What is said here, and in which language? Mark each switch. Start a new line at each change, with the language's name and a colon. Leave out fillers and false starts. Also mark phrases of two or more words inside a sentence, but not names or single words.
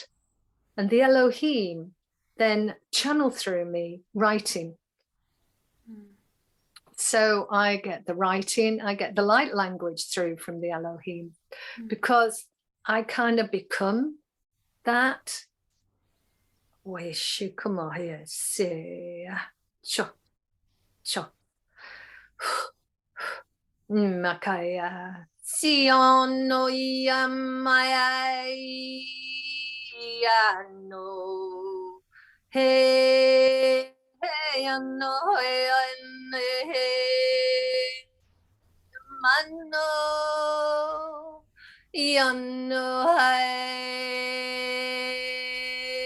English: And the Elohim then channel through me writing. So I get the writing, I get the light language through from the Elohim, because I kind of become that. Wish you come on here, see, Makaya, Sion no Yamaya. No, hey, no, hey, mano, no, hey.